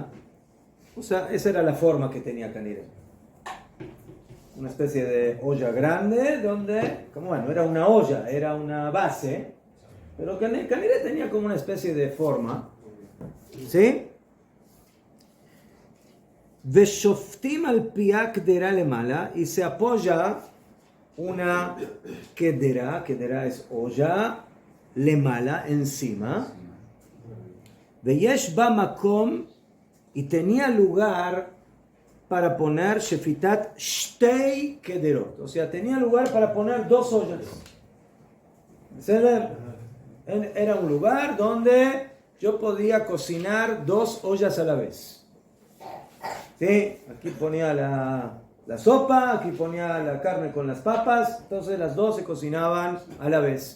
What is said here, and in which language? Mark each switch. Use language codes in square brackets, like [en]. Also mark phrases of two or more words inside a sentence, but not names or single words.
[es] O sea, esa era la forma que tenía Caniré. Una especie de olla grande donde, como bueno, era una olla, era una base, pero Caniré tenía como una especie de forma. ¿Sí? [he] ושופתים על פיה קדירה למעלה, [es] y se apoya una kedera es olla, lemala, encima. [he] ויש בה מקום, [es] y tenía lugar para poner [he] שפיתת שתי קדירות, [es] o sea, tenía lugar para poner dos ollas. Era un lugar donde yo podía cocinar dos ollas a la vez. ¿Sí? Aquí ponía la sopa, aquí ponía la carne con las papas, entonces las dos se cocinaban a la vez.